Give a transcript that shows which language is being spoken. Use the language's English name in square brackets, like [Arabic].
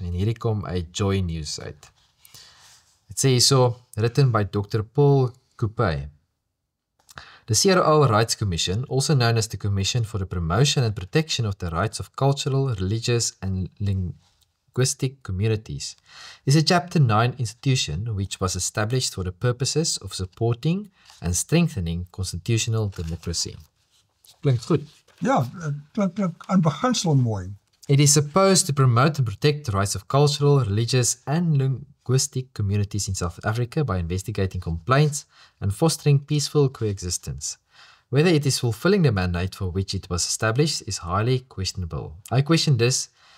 [Afrikaans] En hierdie kom uit Joy News uit. Het sê so, [English] written by Dr. Paul Coupe. The CRL Rights Commission, also known as the Commission for the Promotion and Protection of the Rights of Cultural, Religious and Linguistic Communities, is a Chapter 9 institution which was established for the purposes of supporting and strengthening constitutional democracy. [Afrikaans] Klinkt goed. Ja, klink aan beginsel mooi. [English] It is supposed to promote and protect the rights of cultural, religious and linguistic communities in South Africa by investigating complaints and fostering peaceful coexistence. Whether it is fulfilling the mandate for which it was established is highly questionable. I question this